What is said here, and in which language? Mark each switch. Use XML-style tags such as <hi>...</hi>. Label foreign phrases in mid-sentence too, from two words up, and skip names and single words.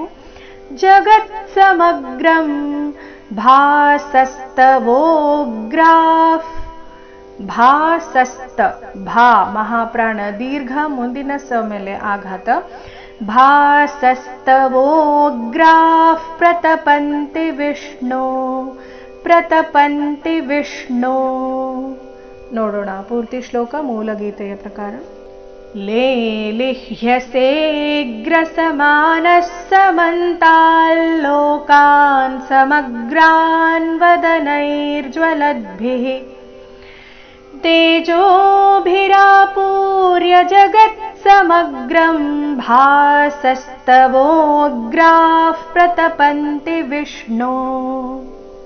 <sa>ಜಗತ್ಸಮಗ್ರಂ ಭಾಸಸ್ತವೋಗ್ರಾಫ್,</sa> <kn>ಭಾಸಸ್ತ ಭಾ ಮಹಾಪ್ರಾಣ ದೀರ್ಘ ಮುಂದಿನ ಸ ಮೇಲೆ ಆಘಾತ.</kn> <sa>ಭಾಸಸ್ತವೋಗ್ರಾಫ್ ಪ್ರತಪಂತಿ ವಿಷ್ಣು, ಪ್ರತಪಂತಿ ವಿಷ್ಣು.</sa> <kn>ನೋಡೋಣ ಪೂರ್ತಿ ಶ್ಲೋಕ ಮೂಲಗೀತೆಯ ಪ್ರಕಾರ.</kn> <sa>लेलिह्यसे ग्रसमानः समन्ताल् लोकान् समग्रान् वदनैर्ज्वलद्भिः तेजोभिरापूर्य जगत्समग्रं भासस्तवोग्राः प्रतपन्ति विष्णो.</sa>